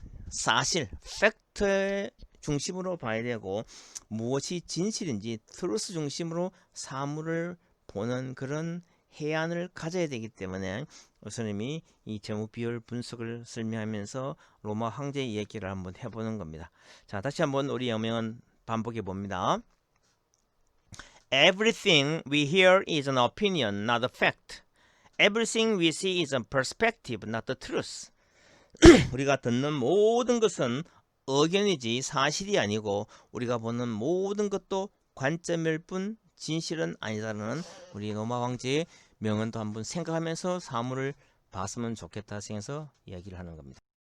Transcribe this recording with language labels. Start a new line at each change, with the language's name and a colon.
Korean: 사실 팩트의 중심으로 봐야 되고 무엇이 진실인지 트루스 중심으로 사물을 보는 그런 해안을 가져야 되기 때문에 교수님이 이 재무 비율 분석을 설명하면서 로마 황제 이야기를 한번 해보는 겁니다. 자, 다시 한번 우리 영명은 반복해 봅니다.
English: Everything we hear is an opinion, not a fact. Everything we see is a perspective, not the truth.
Korean: 우리가 듣는 모든 것은 의견이지 사실이 아니고 우리가 보는 모든 것도 관점일 뿐 진실은 아니다라는 우리 로마 황제의 명언도 한번 생각하면서 사물을 봤으면 좋겠다 생각해서 이야기를 하는 겁니다.